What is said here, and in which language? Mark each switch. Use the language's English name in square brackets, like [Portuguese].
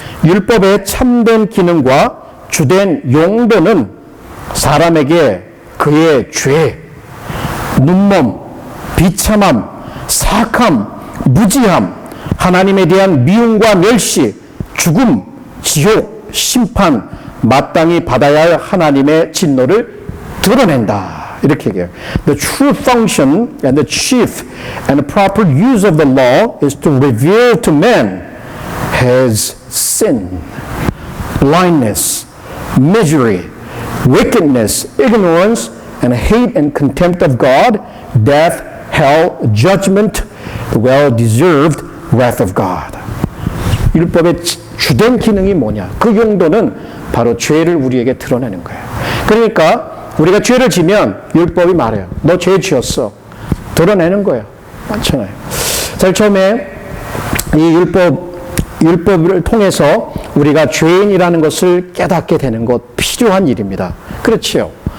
[Korean] 율법의 참된 기능과 주된 용도는 사람에게 그의 죄, 눈먼, 비참함, 사악함, 무지함, 하나님에 대한 미움과 멸시, 죽음, 지옥, 심판, 마땅히 받아야 할 하나님의 진노를 드러낸다. 이렇게 얘기해요. [English] The true function and the chief and the proper use of the law is to reveal to man his sin, blindness, misery, wickedness, ignorance, and hate and contempt of God, death, hell, judgment, the well-deserved wrath of God. [Korean] 율법의 주된 기능이 뭐냐? 그 용도는 바로 죄를 우리에게 드러내는 거예요. 그러니까 우리가 죄를 지면 율법이 말해요. 너 죄 지었어. 드러내는 거예요. 많잖아요. 제일 처음에 이 율법을 통해서 우리가 죄인이라는 것을 깨닫게 되는 것, 필요한 일입니다. 그렇지요.